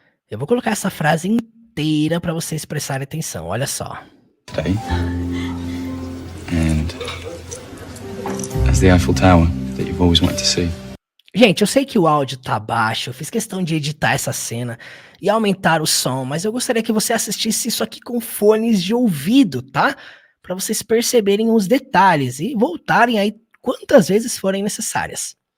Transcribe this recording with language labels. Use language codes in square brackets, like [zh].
[pt] Eu vou colocar essa frase inteira para vocês prestarem atenção. Olha só. [en] Today. And that's the Eiffel Tower that you've always wanted to see. [pt] Gente, eu sei que o áudio tá baixo, eu fiz questão de editar essa cena e aumentar o som, mas eu gostaria que você assistisse isso aqui com fones de ouvido, tá? Para vocês perceberem os detalhes e voltarem aí quantas vezes forem necessárias.